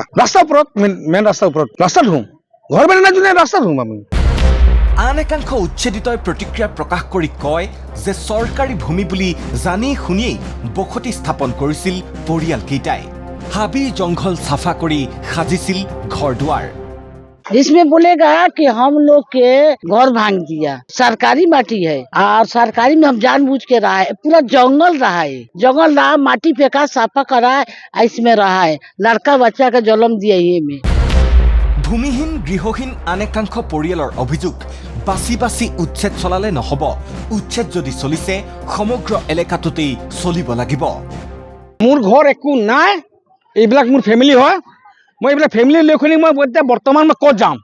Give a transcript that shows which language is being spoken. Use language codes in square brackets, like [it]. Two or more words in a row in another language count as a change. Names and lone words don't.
[as] ৰাস্তাৰ ওপৰত মেইন ৰাস্তাৰ ওপৰত ৰাস্তাত শুওঁ, ঘৰ বাৰী নাই যোনে ৰাস্তাত শুওঁ আমি। আন একাংশ উচ্ছেদিতই প্ৰতিক্ৰিয়া প্ৰকাশ কৰি কয় যে চৰকাৰী ভূমি বুলি জানি শুনিয়েই বসতি স্থাপন কৰিছিল পৰিয়ালকেইটাই। হাবি জংঘল চাফা কৰি সাজিছিল ঘৰ দুৱাৰ। [hi] इसमें बोलेगा कि हम लोग के घर भांग दिया, सरकारी माटी है और सरकारी में हम जानबूझ के रहा है, पूरा जंगल रहा है, जंगल रहा, माटी फेंका साफा करा इसमें रहा है, लड़का बच्चा का जन्म दिया ये में। [as] ভূমিহীন গৃহহীন আন একাংশ পৰিয়ালৰ অভিযোগ বাছি বাছি উচ্ছেদ চলালে নহ'ব, উচ্ছেদ যদি চলিছে সমগ্ৰ এলেকাটোতেই চলিব লাগিব। মোৰ ঘৰ একো নাই, এইবিলাক মোৰ ফেমিলি হয়। মই এইবিলাক ফেমিলি লৈ শুনি মই এতিয়া বৰ্তমান মই ক'ত যাম?